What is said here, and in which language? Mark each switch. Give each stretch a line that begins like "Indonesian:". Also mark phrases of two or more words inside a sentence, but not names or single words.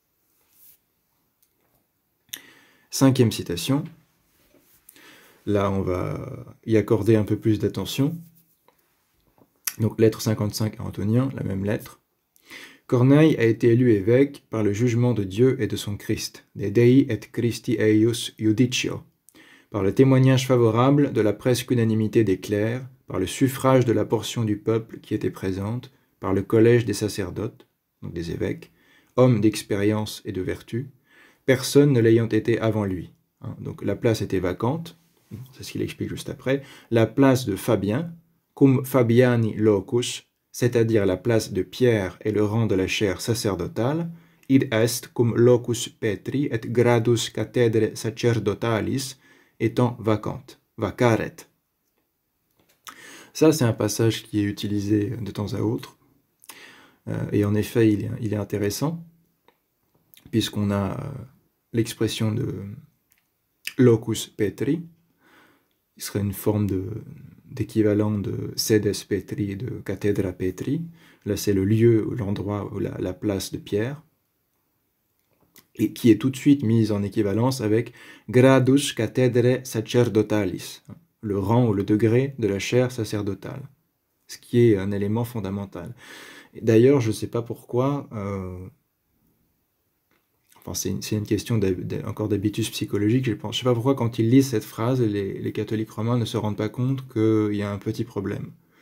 French: Cinquième citation. Là, on va y accorder un peu plus d'attention. Donc, lettre 55 à Antonien, la même lettre. Corneille a été élu évêque par le jugement de Dieu et de son Christ, de
Latin: Dei et Christi eius judicio,
French: par le témoignage favorable de la presque unanimité des clercs, par le suffrage de la portion du peuple qui était présente, par le collège des sacerdotes, donc des évêques, hommes d'expérience et de vertu, personne ne l'ayant été avant lui. Donc la place était vacante, c'est ce qu'il explique juste après, la place de Fabien,
Latin: cum Fabiani locus,
French: c'est-à-dire la place de Pierre et le rang de la chaire sacerdotale,
Latin: id est cum locus Petri et gradus cathedre sacerdotalis,
French: étant vacante, vacaret. Ça, c'est un passage qui est utilisé de temps à autre, et en effet, il est intéressant, puisqu'on a l'expression de
Latin: locus Petri,
French: il serait une forme d'équivalent de
Latin: sedes Petri
French: et de
Latin: cathedra Petri.
French: Là, c'est le lieu, l'endroit, la place de Pierre, et qui est tout de suite mise en équivalence avec
Latin: gradus cathedre sacerdotalis,
French: le rang ou le degré de la chaire sacerdotale, ce qui est un élément fondamental. D'ailleurs, je ne sais pas pourquoi, enfin c'est une question encore d'habitus psychologique, je ne sais pas pourquoi quand ils lisent cette phrase, les catholiques romains ne se rendent pas compte qu'il y a un petit problème.